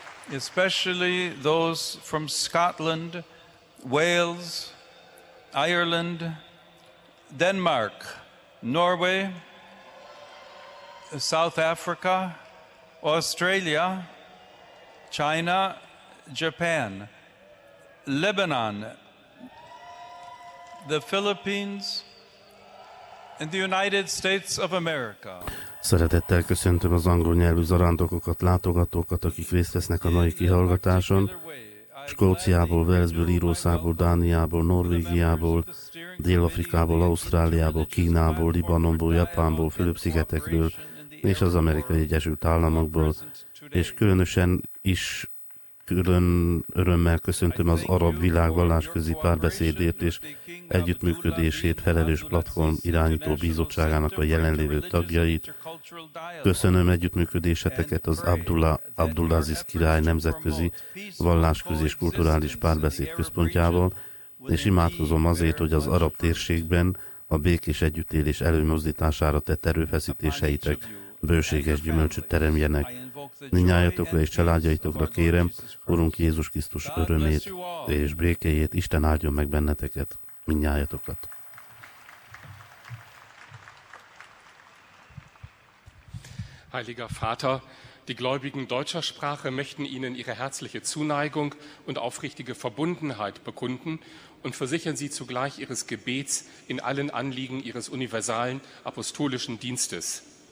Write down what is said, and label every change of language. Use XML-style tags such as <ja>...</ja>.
<en>Especially those from Scotland, Wales, Ireland, Denmark, Norway, South Africa, Australia, China, Japan, Lebanon, the Philippines, in the United States of America.</en> <hu>Szeretettel köszöntöm az angol nyelvű zarándokokat, látogatókat, akik részt vesznek a mai kihallgatáson. Skóciából, Walesből, Írószából, Dániából, Norvégiából, Dél-Afrikából, Ausztráliából, Kínából, Libanonból, Japánból, Fülöp-szigetekről és az Amerikai Egyesült Államokból. És különösen is külön örömmel köszöntöm az arab világ vallásközi párbeszédét és együttműködését felelős platform irányító bizottságának a jelenlévő tagjait. Köszönöm együttműködéseteket az Abdulaziz király nemzetközi vallásközi és kulturális párbeszéd központjával, és imádkozom azért, hogy az arab térségben a békés együttélés előmozdítására tett erőfeszítéseitek bőséges gyümölcsöt teremjenek. Mindnyájatokra és családjaitokra kérem Urunk Jézus Krisztus örömét és békéjét. Isten áldjon meg benneteket, mindnyájatokat.</hu> <de>Heiliger Vater, die gläubigen deutscher Sprache möchten Ihnen ihre herzliche Zuneigung und aufrichtige Verbundenheit bekunden und versichern Sie zugleich Ihres Gebets in allen Anliegen Ihres universalen apostolischen Dienstes.</de>